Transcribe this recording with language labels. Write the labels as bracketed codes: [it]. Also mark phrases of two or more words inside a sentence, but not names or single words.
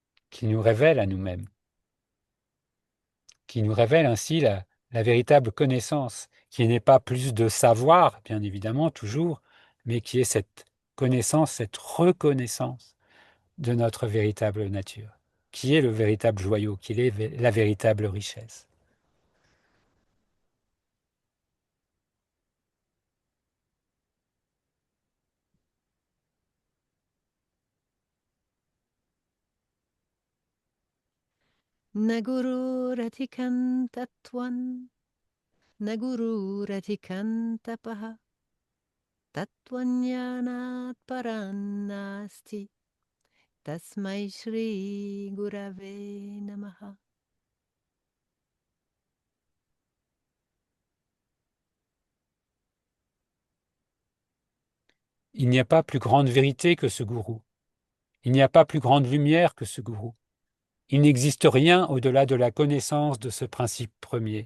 [fr] qui nous révèle à nous-mêmes, qui nous révèle ainsi la véritable connaissance, qui n'est pas plus de savoir, bien évidemment, toujours, mais qui est cette connaissance, cette reconnaissance de notre véritable nature, qui est le véritable joyau, qui est la véritable richesse. [sa] न गुरुरधिकं तत्त्वं न गुरुरधिकं तपः तत्त्वज्ञानात् परान्नास्ति तस्मै श्रीगुरवे नमः. [fr] Il n'y a pas plus grande vérité que ce gourou. Il n'y a pas plus grande lumière que ce gourou. Il n'existe rien au-delà de la connaissance de ce principe premier.